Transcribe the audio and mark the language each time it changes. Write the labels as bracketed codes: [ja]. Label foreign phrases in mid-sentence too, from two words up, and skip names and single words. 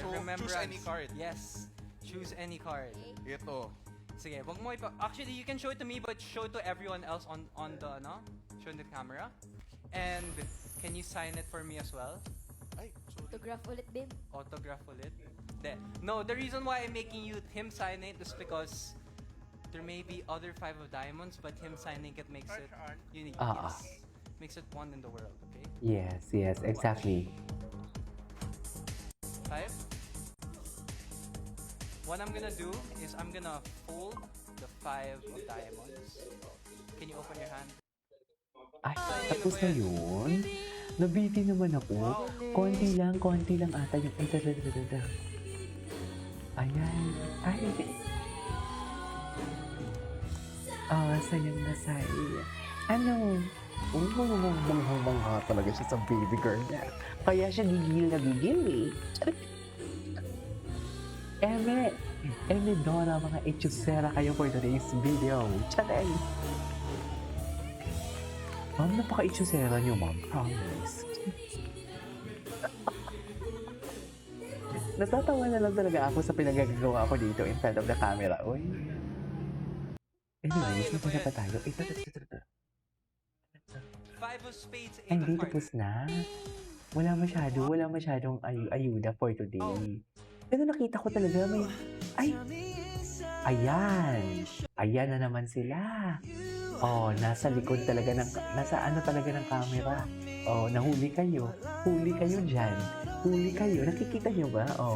[en] So, remembrance. choose any card. Yes. Choose any card. [tl] Ito. Sige, wag mo [en] actually, you can show it to me, but show it to everyone else on the, ano? Show the camera. And can you sign it for me as well? Ay, sorry. [tl] Autograph ulit, Bim. Autograph ulit. [en] No, the reason why I'm making him sign it is because there may be other 5 of diamonds, but him signing it makes it unique. Ah. Yes. Makes it one in the world, okay? Yes, exactly. 5. What I'm gonna do is I'm gonna fold the 5 of diamonds. Can you open your hand? [tl] Ay, tapos na yun? Nabiti naman ako. Konti lang ata yung... Ay, da. Ayan. Ay. Sayang na say. Ano? Bangha talaga siya sa baby girl niya. Kaya siya gigil na gigil eh. Eme Dora, mga echusera kayo [en] for today's video. [tl] Charay! Ma'am, napaka-echusera niyo, ma'am. Promise. Natatawa na lang talaga ako sa pinagagawa ko dito [en] in front of the camera. [tl] Uy. Anyways, napuna pa tayo. Ito. [en] 5 of spades, 8 [tl] Ay, [en] of [tl] hindi [en] hearts. [tl] tapos na. Wala masyadong ayuda [en] for today. [tl] Pero nakita ko talaga may... Ay! Ayan na naman sila. Oh, nasa likod talaga ng... Nasa ano talaga ng camera. Oh, nahuli kayo. Huli kayo dyan. Huli kayo. Nakikita nyo ba? Oh.